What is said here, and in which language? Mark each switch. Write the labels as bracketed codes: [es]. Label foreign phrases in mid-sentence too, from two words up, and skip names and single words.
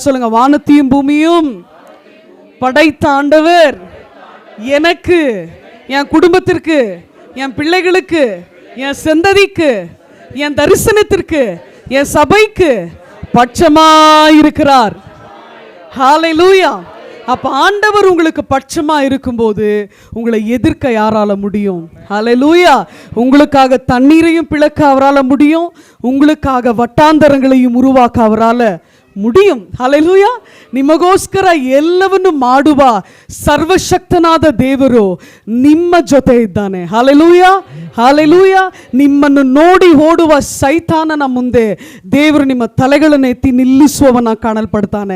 [ta] சொல்லுங்க, வானத்தையும் பூமியும் படைத்த ஆண்டவர் எனக்கு, என் குடும்பத்திற்கு, என் பிள்ளைகளுக்கு, என் சந்ததிக்கு, என் தரிசனத்திற்கு, என் சபைக்கு பட்சமா இருக்கிறார். ஹalleluya. அப்ப ஆண்டவர் உங்களுக்கு பட்சமா இருக்கும்போது உங்களை எதிர்க்க யாரால முடியும்? ஹalleluya. உங்களுக்காக தண்ணீரையும் பிளக்க அவரால முடியும், உங்களுக்காக வட்டாந்தரங்களையும் உருவாக்க அவரால முடியும். [kn] ಹಲ್ಲೆಲೂಯಾ. ನಿಮಗೋಸ್ಕರ ಎಲ್ಲವನ್ನು ಮಾಡುವ ಸರ್ವಶಕ್ತನಾದ ದೇವರು ನಿಮ್ಮ ಜೊತೆ ಇದ್ದಾನೆ. ಹಲ್ಲೆಲೂಯಾ, ಹಲ್ಲೆಲೂಯಾ. ನಿಮ್ಮನ್ನು ನೋಡಿ ಓಡುವ ಸೈತಾನನ ಮುಂದೆ ದೇವರು ನಿಮ್ಮ ತಲೆಗಳನ್ನು ಎತ್ತಿ ನಿಲ್ಲಿಸುವವನ ಕಾಣಲ್ಪಡ್ತಾನೆ.